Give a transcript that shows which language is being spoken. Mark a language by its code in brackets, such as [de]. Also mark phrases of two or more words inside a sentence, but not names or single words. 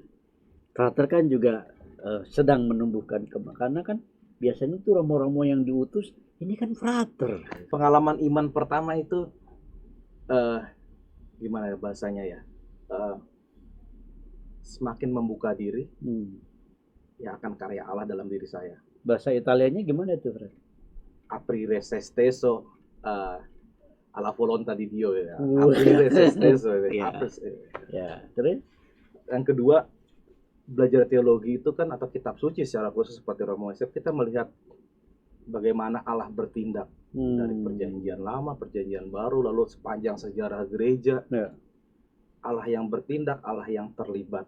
[id] Frater kan juga sedang menumbuhkan karena kan biasanya tuh romo-romo yang diutus ini kan frater. Pengalaman iman pertama itu gimana ya bahasanya ya? Semakin membuka diri, ya akan karya Allah dalam diri saya. Bahasa Italianya gimana tuh, Fred? [it] Aprire se stesso alla volontà di Dio ya. [id] Wah. [it] Aprire se stesso. [id] Iya. Ya, terus? Yang kedua, belajar teologi itu kan atau kitab suci secara khusus seperti Romo Yosef, kita melihat bagaimana Allah bertindak dari perjanjian lama, perjanjian baru, lalu sepanjang sejarah gereja. Ya. Allah yang bertindak, Allah yang terlibat.